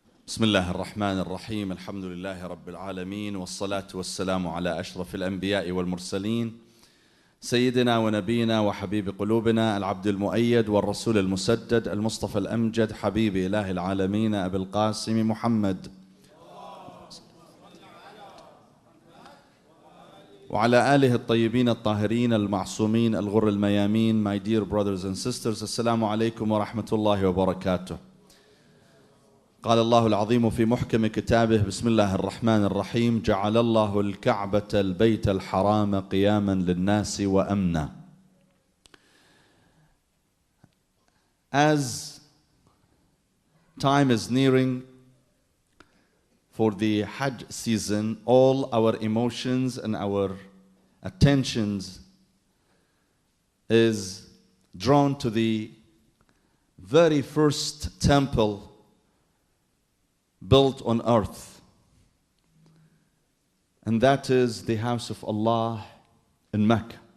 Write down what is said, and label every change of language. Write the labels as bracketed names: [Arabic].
[Arabic] بسم الله الرحمن الرحيم الحمد لله رب العالمين والصلاة والسلام على أشرف الأنبياء والمرسلين سيدنا ونبينا وحبيب قلوبنا العبد المؤيد والرسول المسدد المصطفى الأمجد حبيب إله العالمين أبي القاسم محمد وعلى آله الطيبين الطاهرين المعصومين الغر الميامين. [English] My dear brothers and sisters, [Arabic] السلام عليكم ورحمة الله وبركاته. قال الله العظيم في محكم كتابه بسم الله الرحمن الرحيم جعل الله الكعبة البيت الحرام قياما للناس وأمنا. [English] As time is nearing for the Hajj season, all our emotions and our attentions is drawn to the very first temple built on earth, and that is the house of Allah in Mecca.